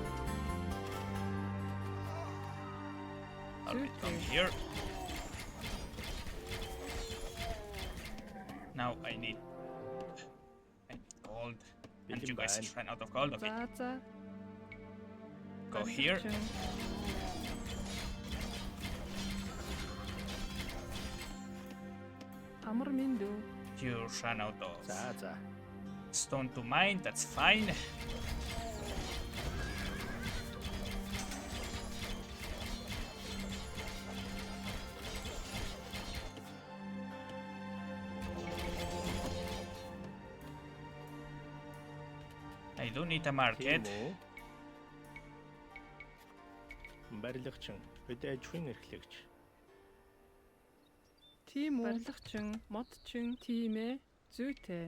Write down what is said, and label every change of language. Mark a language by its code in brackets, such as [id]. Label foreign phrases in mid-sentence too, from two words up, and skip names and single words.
[en] Alright, come here. Now I need gold. And you guys ran out of gold. Okay, [mn] За за. [en] go here. [mn] Захирчин. Амар минь дүү. [en] You ran out of [mn] За за. [en] stone to mine. That's fine. I do need a market. [mn] Тийм үү? Барилгачин, бид аж ахуйн эрхлэгч. Тийм үү. Барилгачин, модчин, тийм ээ. Зүйтэй.